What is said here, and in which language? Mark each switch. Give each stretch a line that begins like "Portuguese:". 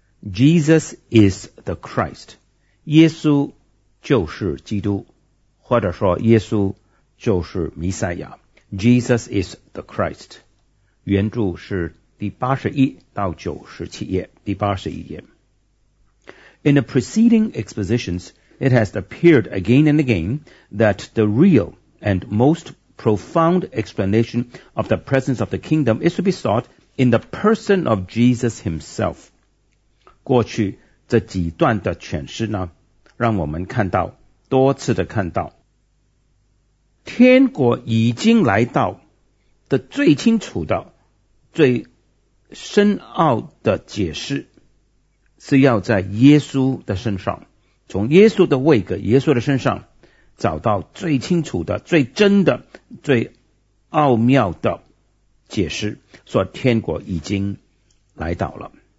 English: Jesus is the Christ.
Chinese: 耶稣就是基督，或者说耶稣就是弥赛亚。
English: Jesus is the Christ.
Chinese: 原著是第八十一到九十七页，第八十一页。
English: In the preceding expositions, it has appeared again and again that the real and most profound explanation of the presence of the kingdom is to be sought in the person of Jesus himself.
Chinese: 过去这几段的诠释呢，让我们看到，多次的看到，天国已经来到的最清楚的、最深奥的解释是要在耶稣的身上，从耶稣的位格、耶稣的身上找到最清楚的、最真的、最奥妙的解释，说天国已经来到了。